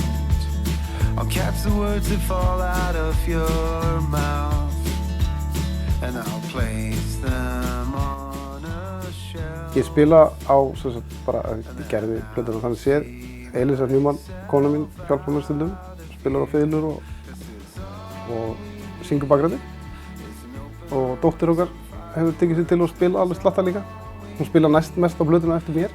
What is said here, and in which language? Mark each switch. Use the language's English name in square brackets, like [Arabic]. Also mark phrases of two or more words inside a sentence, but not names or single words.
[English] I'll catch the words that fall out of your mouth and I'll place them on a shelf. [Icelandic] Ég spila á, sem sagt, bara, ég gerði plötuna þannig séð. Elisa Newman, kona mín, hjálpar mér stundum, spilar á fiðlur og syngur bakgræti. Og dóttir okkar hefur tekið sér til að spila alveg slatta líka. Hún spila næst mest á plötuna eftir mér.